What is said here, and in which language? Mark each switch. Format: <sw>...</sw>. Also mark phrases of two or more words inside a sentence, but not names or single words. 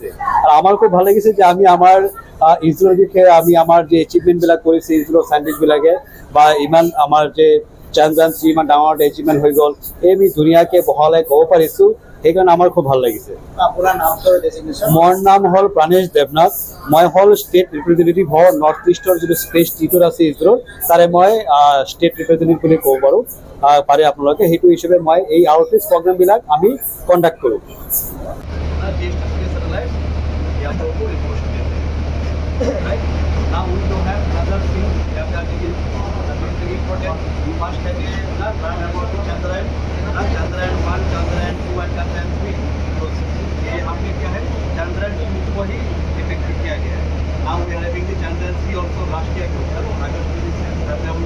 <as>আৰু আমাৰ খুব ভাল লাগিছে যে আমি আমাৰ ইছৰ'ৰ বিষয়ে আমি আমাৰ যে এচিভমেণ্টবিলাক কৰিছে ইছৰ'ৰ চাইণ্টিষ্টবিলাকে বা ইমান আমাৰ যে চন্দ্ৰায়ন 3 ইমান ডাঙৰ এচিভমেণ্ট হৈ গ'ল, এই আমি ধুনীয়াকৈ বহলাই ক'ব পাৰিছোঁ, সেইকাৰণে আমাৰ খুব ভাল লাগিছে। আপোনাৰ নামটো ডেজিগনেশ্যন? মোৰ নাম হ'ল প্ৰাণেশ দেৱনাথ। মই হ'ল</as> <en>state representative</en> <as>হয় নৰ্থ ইষ্টৰ যিটো</as> <en>space tutor</en> <as>আছে ইছৰ'ৰ, তাৰে মই</as> <en>state representative</en> <as>বুলি ক'ব পাৰোঁ পাৰে আপোনালোকে। সেইটো হিচাপে মই এই</as> <en>outreach program</en> <as>আমি কণ্ডাক্ট কৰোঁ।</as> <hi>चंद्रयान 1, चंद्रयान 2 और चंद्रयान 3 ये हमने क्या है चंद्रयान 2 को ही इफेक्ट किया गया है।</hi> <en>now we are having the Chandrayaan 3 also last year August 27</en>